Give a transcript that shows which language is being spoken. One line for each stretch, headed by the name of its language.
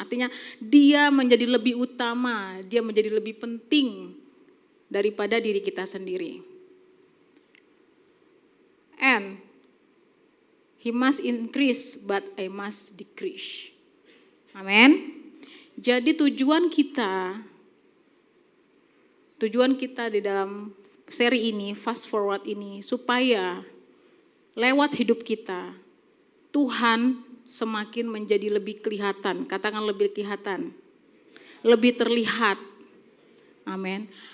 Indonesian: Artinya dia menjadi lebih utama, dia menjadi lebih penting daripada diri kita sendiri.
English: And he must increase but I must decrease.
Indonesian: Amin. Jadi tujuan kita di dalam seri ini, fast forward ini, supaya lewat hidup kita, Tuhan semakin menjadi lebih kelihatan, katakan lebih kelihatan, lebih terlihat. Amin.